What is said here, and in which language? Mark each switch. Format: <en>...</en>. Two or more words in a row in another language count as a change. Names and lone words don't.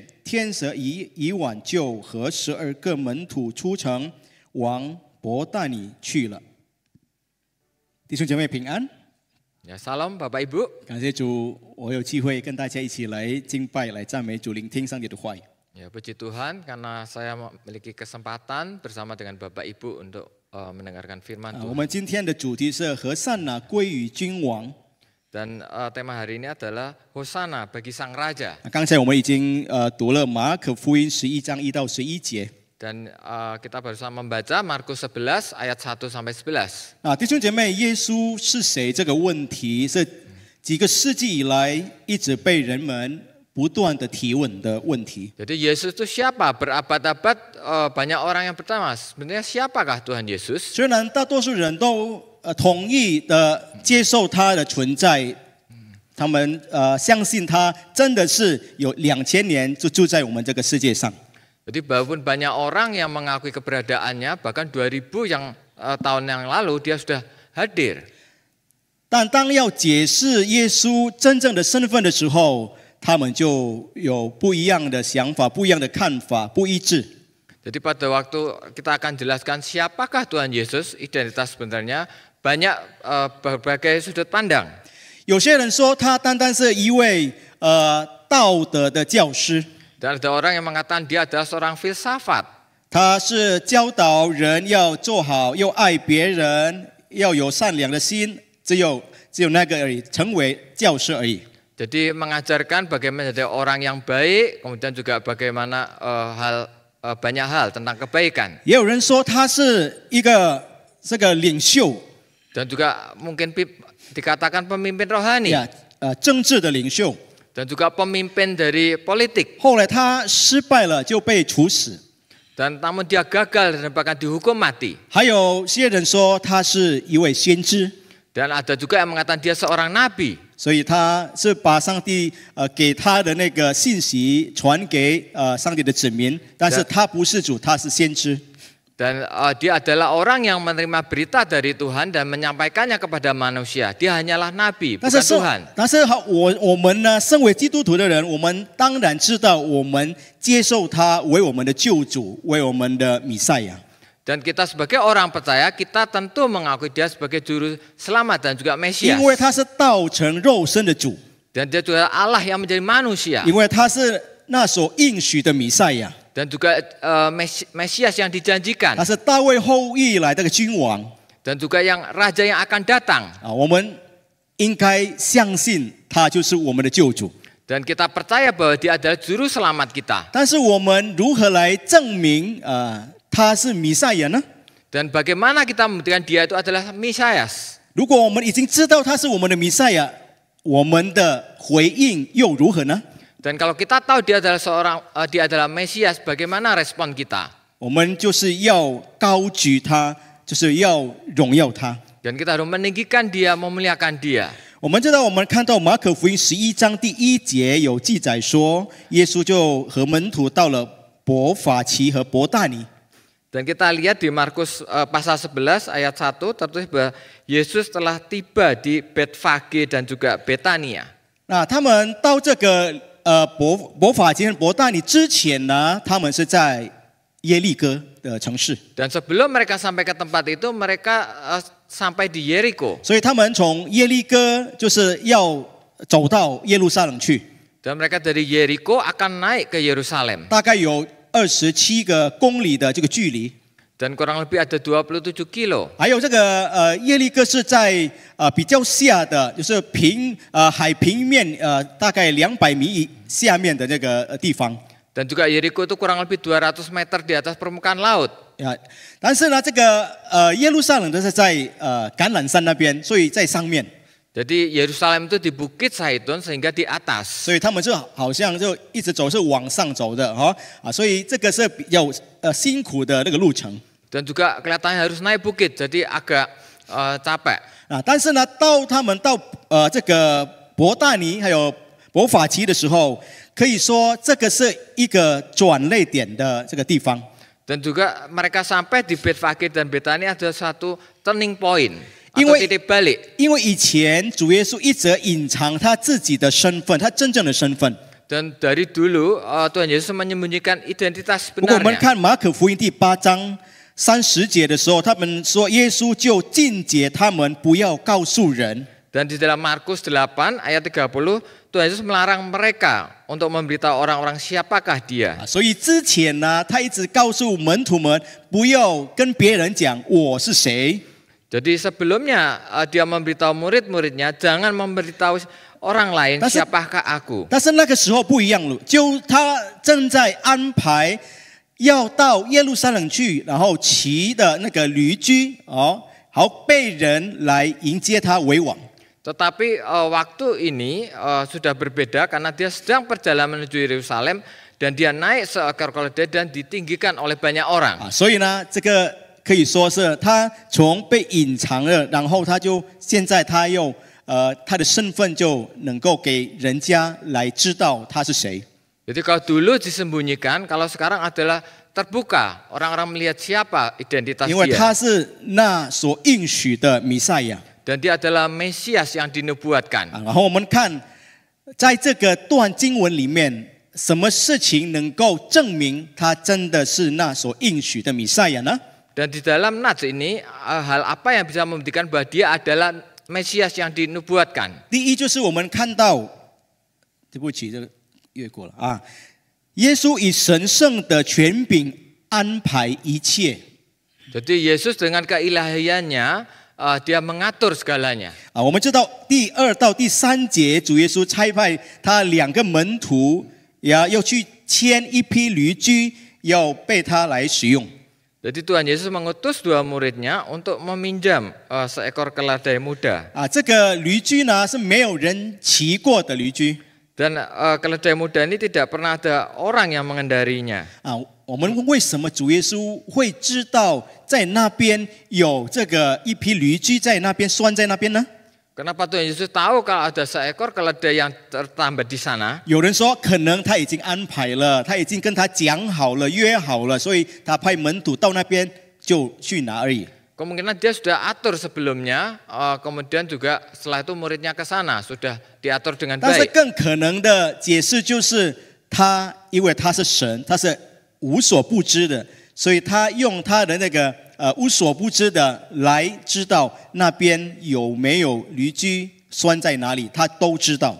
<zh>天色已晚，就和12个门徒出城，往伯大尼去了。弟兄姐妹平安。</zh> <id>Ya, salam Bapak Ibu.</id> <zh>感谢主，我有机会跟大家一起来敬拜、来赞美主，聆听上帝的话语。</zh> <id>Ya, puji Tuhan karena saya memiliki kesempatan bersama dengan Bapak Ibu untuk mendengarkan firman</id> <zh>我</zh> <id>Tuhan.</id> <zh>们今天的主题是和散那归于君王。</zh> <id>Dan tema hari ini adalah Hosana bagi Sang Raja.</id> <zh>刚才我们已经读了马可福音11章1到11节。</zh> <id>Dan kita barusan membaca Markus 11 ayat 1 sampai 11.</id> <zh>弟兄姐妹，耶稣是谁这个问题是几个世纪以来一直被人们不断的提问的问题。</zh> <id>Jadi Yesus itu siapa? Berabad-abad banyak orang yang bertanya, sebenarnya siapakah Tuhan Yesus?</id> <zh>虽然大多数人都同意的接受他的存在，他们相信他真的是有2000年就住在我们这个世界上。</zh> <id>Jadi walaupun banyak orang yang mengakui keberadaannya, bahkan 2000 tahun yang lalu dia sudah hadir.</id> <zh>但当要解释耶稣真正的身份的时候，他们就有不一样的想法、不一样的看法，不一致。</zh> <id>Jadi pada waktu kita akan jelaskan siapakah Tuhan Yesus, identitas sebenarnya banyak berbagai sudut pandang.</id> <zh>有些人说他单单是一位道德的教师。</zh> <id>Dan ada orang yang mengatakan dia adalah seorang filsafat.</id> <zh>他是教导人要做好，要爱别人，要有善良的心，只有那个而已，成为教师而已。</zh> <id>Jadi mengajarkan bagaimana jadi orang yang baik, kemudian juga bagaimana banyak hal tentang kebaikan.</id> <zh>也有人说他是一个这个领袖，</zh> <id>Dan juga mungkin dikatakan pemimpin rohani.</id> <zh>政治的领袖。</zh> <id>Dan juga pemimpin dari politik.</id> <zh>后来他失败了，就被处死。</zh> <id>Dan namun dia gagal dan bahkan dihukum mati.</id> <zh>还有些人说他是一位先知。</zh> <id>Dan ada juga yang mengatakan dia seorang nabi.</id> <zh>所以他是把上帝给他的那个信息传给上帝的子民，但是他不是主，他是先知。</zh> <id>Dan dia adalah orang yang menerima berita dari Tuhan dan menyampaikannya kepada manusia. Dia hanyalah nabi, bukan Tuhan.</id> <zh>但是我们呢，身为基督徒的人，我们当然知道，我们接受他为我们的救主，为我们的弥赛亚。</zh> <id>Dan kita sebagai orang percaya, kita tentu mengakui dia sebagai juru selamat dan juga Mesias.</id> <zh>因为他是道成肉身的主。</zh> <id>Dan dia juga Allah yang menjadi manusia.</id> <zh>因为他是那所应许的弥赛亚。</zh> <id>Dan juga Mesias yang dijanjikan.</id> <zh>他是大卫后裔来的君王。</zh> <id>Dan juga yang raja yang akan datang.</id> <zh>我们应该相信他就是我们的救主。</zh> <id>Dan kita percaya bahwa dia adalah juru selamat kita.</id> <zh>但是我们如何来证明他是弥赛亚呢？</zh> <id>Dan bagaimana kita membuktikan dia itu adalah Mesias?</id> <zh>如果我们已经知道他是我们的弥赛亚，我们的回应又如何呢？</zh> <id>Dan kalau kita tahu dia adalah Mesias, bagaimana respon kita?</id> <zh>我们就是要高举他，就是要荣耀他。</zh> <id>Dan kita harus meninggikan dia, memuliakan dia.</id> <zh>我们知道，我们看到马可福音11章第1节有记载说，耶稣就和门徒到了伯法其和伯大尼。</zh> <id>Dan kita lihat di Markus pasal 11 ayat 1 tertulis bahwa Yesus telah tiba di Betfage dan juga Betania.</id> <zh>那他们到这个伯法其和伯大尼之前呢，他们是在耶利哥的城市。</zh> <id>Dan sebelum mereka sampai ke tempat itu, mereka sampai di Yeriko.</id> <zh>所以他们从耶利哥就是要走到耶路撒冷去，</zh> <id>Dan mereka dari Yeriko akan naik ke Yerusalem.</id> <zh>大概有27个公里的这个距离。</zh> <id>Dan kurang lebih ada 27 kilo.</id> <zh>还有这个耶利哥是在比较下的，就是海平面大概200米下面的那个地方。</zh> <id>Dan juga Yeriko itu kurang lebih 200 meter di atas permukaan laut.</id> <zh>但是呢，这个耶路撒冷都是在橄榄山那边，所以在上面。</zh> <id>Jadi Yerusalem itu di Bukit Zaitun sehingga di atas.</id> <zh>所以他们就好像就一直走是往上走的所以这个是比较辛苦的那个路程。</zh> <id>Dan juga kelihatannya harus naik bukit, jadi agak capek.</id> <zh>但是呢，他们到这个伯大尼还有伯法其的时候，可以说这个是一个转捩点的这个地方。</zh> <id>Dan juga mereka sampai di Betfage dan Betania ada satu</id> <en>turning point</en> <id>atau titik balik.</id> <zh>因为以前主耶稣一直隐藏他自己的身份，他真正的身份。</zh> <id>Dan dari dulu Tuhan Yesus menyembunyikan identitas</id> <zh>不过我们</zh> <id>sebenarnya.</id> <zh>看马可福音第8章30节的时候，他们说耶稣就禁止他们不要告诉人。</zh> <id>Dan di dalam Markus 8 ayat 30, Tuhan Yesus melarang mereka untuk memberitahu orang-orang siapakah dia.</id> <zh>所以之前呢，他一直告诉门徒们不要跟别人讲我是谁。</zh> <id>Jadi sebelumnya dia memberitahu murid-muridnya, jangan memberitahu orang lain siapakah aku.</id> <zh>但是那个时候不一样了，就他正在安排要到耶路撒冷去，然后骑的那个驴驹好被人来迎接他为王。</zh> <id>Tetapi waktu ini sudah berbeda karena dia sedang perjalanan menuju Yerusalem dan dia naik seekor keledai dan ditinggikan oleh banyak orang.</id> <zh>所以呢，这个可以说是他从被隐藏了，然后现在他又他的身份就能够给人家来知道他是谁。</zh> <id>Jadi kalau dulu disembunyikan, kalau sekarang adalah terbuka, orang-orang melihat siapa identitas</id> <zh>因为</zh> <id>dia.</id> <zh>他是那所应许的弥赛亚。</zh> <id>Dan dia adalah Mesias yang dinubuatkan.</id> <zh>然后我们看，在这个段经文里面，什么事情能够证明他真的是那所应许的弥赛亚呢？</zh> <id>Dan di dalam nats ini, hal apa yang bisa membuktikan bahwa dia adalah Mesias yang dinubuatkan?</id> <zh>第一就是我们看到，对不起，这个越过了耶稣以神圣的权柄安排一切。</zh> <id>Jadi Yesus dengan keilahiannya dia mengatur segalanya.</id> <zh>我们知道第2到第3节，主耶稣差派他2个门徒，要去牵一批驴驹，要被他来使用。</zh> <id>Jadi Tuhan Yesus mengutus 2 muridnya untuk meminjam seekor keledai muda.</id> <zh>这个驴驹呢是没有人骑过的驴驹。</zh> <id>Dan keledai muda ini tidak pernah ada orang yang mengendarinya.</id> <zh>我们为什么主耶稣会知道在那边有这个一批驴驹在那边拴在那边呢？</zh> <id>Kenapa Tuhan Yesus tahu kalau ada seekor keledai yang tertambat di sana?</id> <zh>有人说可能他已经安排了，他已经跟他讲好了、约好了，所以他派门徒到那边就去拿而已。</zh> <id>Kemungkinan dia sudah atur sebelumnya, kemudian juga setelah itu muridnya ke sana sudah diatur dengan</id> <zh>但是</zh> <id>baik.</id> <zh>更可能的解释就是他因为他是神，他是无所不知的，所以他用他的那个无所不知的来知道那边有没有驴驹拴在哪里，他都知道。</zh>